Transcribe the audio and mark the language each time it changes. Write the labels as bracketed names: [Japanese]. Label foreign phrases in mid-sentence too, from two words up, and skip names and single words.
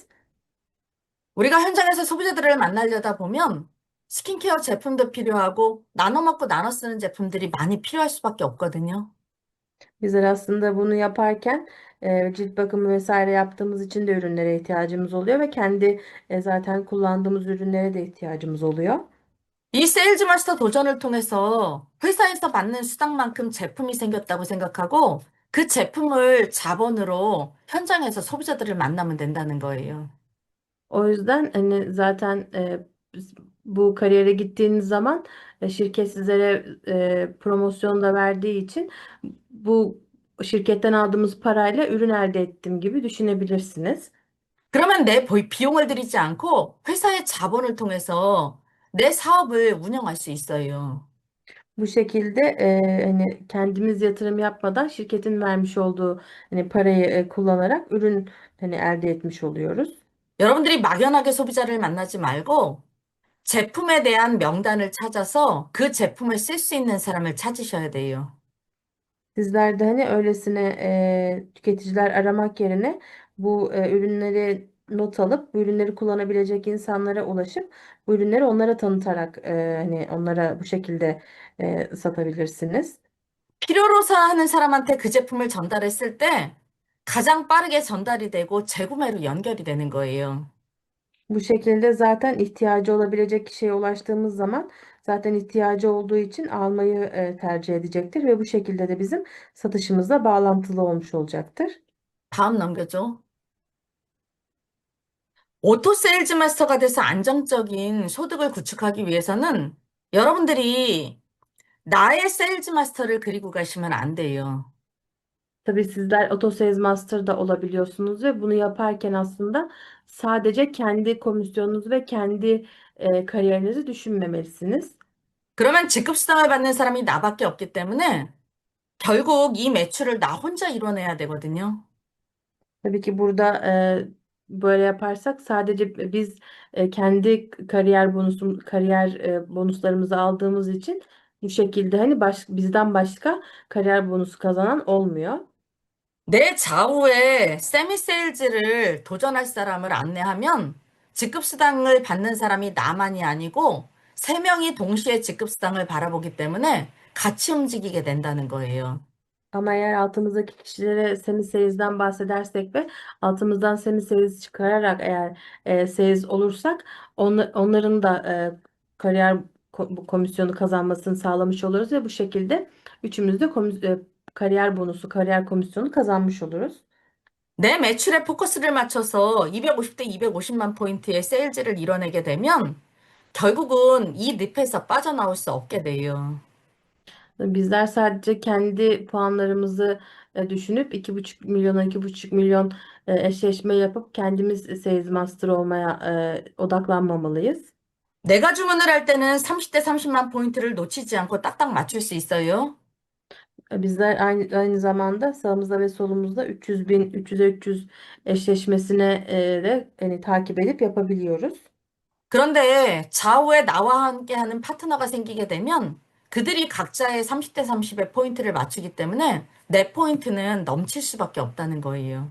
[Korean] 우리가 현장에서 소비자들을 만나려다 보면 스킨케어 제품도 필요하고 나눠 먹고 나눠 쓰는 제품들이 많이 필요할 수밖에 없거든요. [Turkish] Bizler aslında bunu yaparken cilt bakımı vesaire yaptığımız için de ürünlere ihtiyacımız oluyor ve kendi zaten kullandığımız ürünlere de ihtiyacımız oluyor. [Korean] 이 세일즈 마스터 도전을 통해서 회사에서 받는 수당만큼 제품이 생겼다고 생각하고 그 제품을 자본으로 현장에서 소비자들을 만나면 된다는 거예요. [Turkish] O yüzden hani zaten bu kariyere gittiğiniz zaman şirket sizlere promosyon da verdiği için bu şirketten aldığımız parayla ürün elde ettim gibi düşünebilirsiniz. [Korean] 그러면 내 비용을 들이지 않고 회사의 자본을 통해서 내 사업을 운영할 수 있어요. [Turkish] Bu şekilde hani kendimiz yatırım yapmadan şirketin vermiş olduğu hani parayı kullanarak ürün hani elde etmiş oluyoruz. [Korean] 여러분들이 막연하게 소비자를 만나지 말고 제품에 대한 명단을 찾아서 그 제품을 쓸 수 있는 사람을 찾으셔야 돼요. [Turkish] Sizler de hani öylesine tüketiciler aramak yerine bu ürünleri not alıp bu ürünleri kullanabilecek insanlara ulaşıp bu ürünleri onlara tanıtarak hani onlara bu şekilde satabilirsiniz. [Korean] 필요로 하는 사람한테 그 제품을 전달했을 때 가장 빠르게 전달이 되고 재구매로 연결이 되는 거예요. [Turkish] Bu şekilde zaten ihtiyacı olabilecek kişiye ulaştığımız zaman zaten ihtiyacı olduğu için almayı tercih edecektir ve bu şekilde de bizim satışımızla bağlantılı olmuş olacaktır. [Korean] 다음 넘겨줘. 오토 세일즈 마스터가 돼서 안정적인 소득을 구축하기 위해서는 여러분들이 나의 세일즈 마스터를 그리고 가시면 안 돼요. [Turkish] Tabii sizler Auto Sales Master da olabiliyorsunuz ve bunu yaparken aslında sadece kendi komisyonunuzu ve kendi kariyerinizi düşünmemelisiniz. [Korean] 그러면 지급수당을 받는 사람이 나밖에 없기 때문에 결국 이 매출을 나 혼자 이뤄내야 되거든요. [Turkish] Tabii ki burada böyle yaparsak sadece biz kendi kariyer bonuslarımızı aldığımız için bu şekilde hani bizden başka kariyer bonusu kazanan olmuyor. [Korean] 내 좌우에 세미 세일즈를 도전할 사람을 안내하면 직급수당을 받는 사람이 나만이 아니고 세 명이 동시에 직급수당을 바라보기 때문에 같이 움직이게 된다는 거예요. [Turkish] Ama eğer altımızdaki kişilere semi-sales'den bahsedersek ve altımızdan semi-sales çıkararak eğer sales olursak onların da kariyer bu komisyonu kazanmasını sağlamış oluruz ve bu şekilde üçümüz de kariyer bonusu, kariyer komisyonu kazanmış oluruz. [Korean] 내 매출에 포커스를 맞춰서 250대 250만 포인트의 세일즈를 이뤄내게 되면 결국은 이 늪에서 빠져나올 수 없게 돼요. [Turkish] Bizler sadece kendi puanlarımızı düşünüp 2,5 milyona 2,5 milyon eşleşme yapıp kendimiz Sales Master olmaya odaklanmamalıyız. [Korean] 내가 주문을 할 때는 30대 30만 포인트를 놓치지 않고 딱딱 맞출 수 있어요. [Turkish] Bizler aynı zamanda sağımızda ve solumuzda 300 bin 300'e 300 eşleşmesine de hani, takip edip yapabiliyoruz. [Korean] 그런데 좌우에 나와 함께 하는 파트너가 생기게 되면 그들이 각자의 30대 30의 포인트를 맞추기 때문에 내 포인트는 넘칠 수밖에 없다는 거예요.